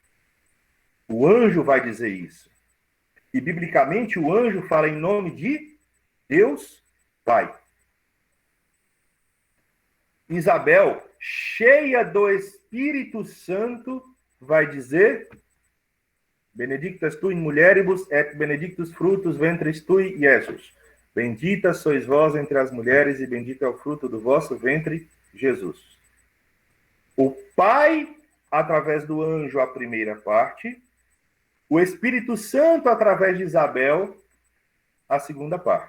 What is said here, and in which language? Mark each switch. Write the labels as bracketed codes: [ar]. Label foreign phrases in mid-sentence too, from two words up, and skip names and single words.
[pt] O anjo vai dizer isso. E, biblicamente, o anjo fala em nome de Deus Pai. Isabel, cheia do Espírito Santo, vai dizer: [la] Benedictas tu in mulieribus et benedictus fructus ventris tui, Iesus. [pt] Bendita sois vós entre as mulheres e bendito é o fruto do vosso ventre, Jesus. O Pai, através do anjo, a primeira parte. O Espírito Santo, através de Isabel, a segunda parte.